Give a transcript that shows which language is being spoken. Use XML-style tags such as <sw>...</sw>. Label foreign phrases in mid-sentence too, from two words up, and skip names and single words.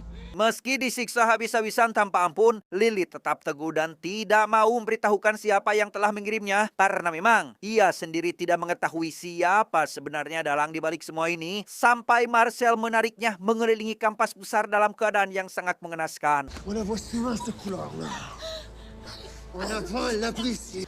<id>Meski disiksa habis-habisan tanpa ampun, Lily tetap teguh dan tidak mau memberitahukan siapa yang telah mengirimnya karena memang ia sendiri tidak mengetahui siapa sebenarnya dalang di balik semua ini sampai Marcel menariknya mengelilingi kampas besar dalam keadaan yang sangat mengenaskan.</id> <fr>On la voit si loin, ce couloir-là. On attend la policier.</fr>